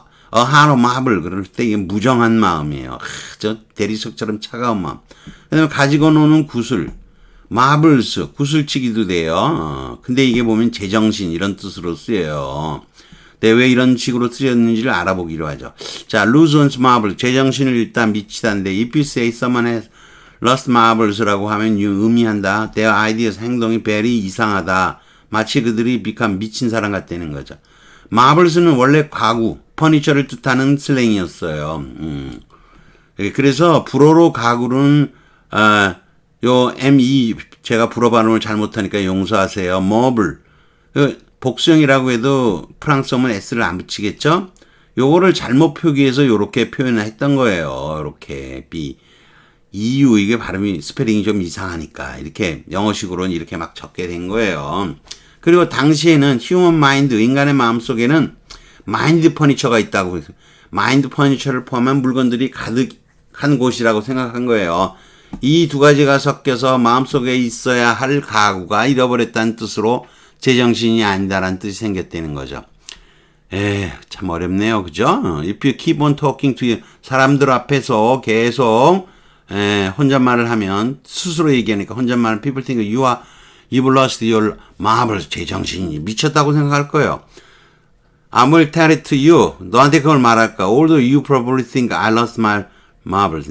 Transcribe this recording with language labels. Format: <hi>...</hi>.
<ko>하로 마블 그럴 때 이게 무정한 마음이에요. 저 대리석처럼 차가운 마음. 그다음에 가지고 노는 구슬. 마블스 구슬치기도 돼요. 근데 이게 보면 제정신 이런 뜻으로 쓰여요. 근데 왜 이런 식으로 쓰였는지를 알아보기로 하죠.</ko> <en>자, lose one's marble.</en> <ko>제정신을 잃다 미치다인데</ko> <en>if you say someone has lost marbles</en> <ko>라고 하면 의미한다.</ko> <en>their ideas</en> <ko>행동이 very 이상하다. 마치 그들이 미친 사람 같다는 거죠. marbles는 원래 가구, 퍼니처를 뜻하는 슬랭이었어요. 그래서 불어로 가구는 요 ME 제가 불어 발음을 잘못하니까 용서하세요. 머블. 복수형이라고 해도 프랑스어면 S를 안 붙이겠죠? 요거를 잘못 표기해서 요렇게 표현을 했던 거예요. 요렇게 B. EU 이게 발음이 스페링이 좀 이상하니까 이렇게 영어식으로는 이렇게 막 적게 된 거예요. 그리고 당시에는 휴먼 마인드 인간의 마음속에는 마인드 퍼니처가 있다고 해서 마인드 퍼니처를 포함한 물건들이 가득한 곳이라고 생각한 거예요. 이 두 가지가 섞여서 마음속에 있어야 할 가구가 잃어버렸다는 뜻으로 제정신이 아니다라는 뜻이 생겼다는 거죠. 참 어렵네요. 그죠?</ko> <en>If you keep on talking to you,</en> <ko>사람들 앞에서 계속 혼잣말을 하면 스스로 얘기하니까 혼잣말은</ko> <en>people think you've lost your marbles.</en> <ko>제정신이 미쳤다고 생각할 거예요.</ko> <en>I will tell it to you.</en> <ko>너한테 그걸 말할까?</ko> <en>Although you probably think I lost my marbles.</en>